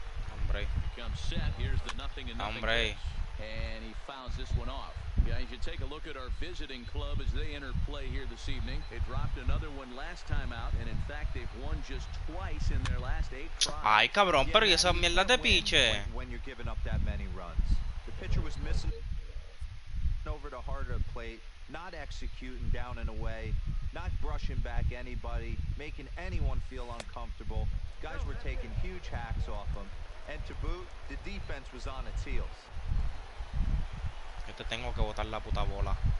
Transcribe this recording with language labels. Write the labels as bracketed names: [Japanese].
[Spanish] Hombre. [English] Becomes set. Here's the 0-0 [Spanish] Hombre. [English] pitch. And he fouls this one off. Yeah, you should take a look at our visiting club as they enter play here this evening. They dropped another one last time out, and in fact, they've won just twice in their last 8 tries. [Spanish] Ay, cabrón, pero ¿y esas mierdas de piche? [English] When you're giving up that many runs. The pitcher was missing over the heart of the plate. not executing down and away, not brushing back anybody, making anyone feel uncomfortable. Guys were taking huge hacks off them. And to boot, the defense was on its heels. [Spanish] Yo te tengo que botar la puta bola.